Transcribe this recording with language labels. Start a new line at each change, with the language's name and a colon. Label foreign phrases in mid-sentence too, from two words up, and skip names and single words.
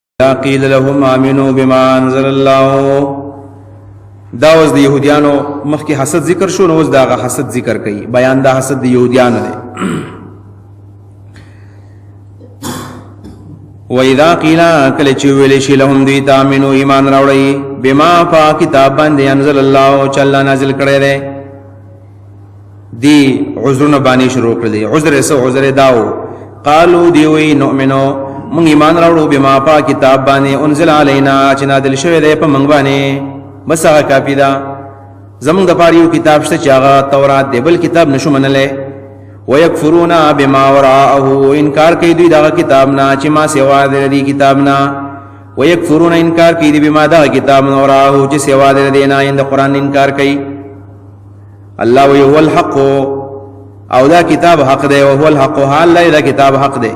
Arabic: وَإِذَا قِيلَ لَهُمْ آمِنُوا بِمَا أَنزَلَ اللَّهُ.
Pashto: دا اوس د يهوديانو مخکې حسد ذکر شو، نو اوس دا غ حسد ذکر کوي، بیان دا حسد د يهوديانو دی.
Arabic: وَإِذَا قِيلَ
Pashto: کله چې ویل شي لهم دوی ته آمنوا ایمان راوړئ بما پاک کتاب باندې
Arabic: انزل الله
Pashto: چې الله نازل کړی دی. دی عذرونه باندې شروع کړل دي. عذر داو قالو دی وی نؤمنو مونږ ایمان راوړو بما پاک کتاب باندې
Arabic: انزل علینا
Pashto: چې نازل شوی دی په مونږ باندې، بس هغه کافی ده. زمونږ د پاره یو کتاب شته چې هغه تورات دی، بل کتاب نشو منلی.
Arabic: ويكفرون بما وراءه
Pashto: انکار کوي دوی دا کتاب نه چې ما سوا دی کتاب نه. ويكفرون انکار کوي بما دا کتاب نه وراءه چې سوا دی نه، اند قرآن انکار کوي. الله وی
Arabic: هو الحق
Pashto: او دا کتاب حق دی، او
Arabic: هو الحق
Pashto: حال دا کتاب حق دی.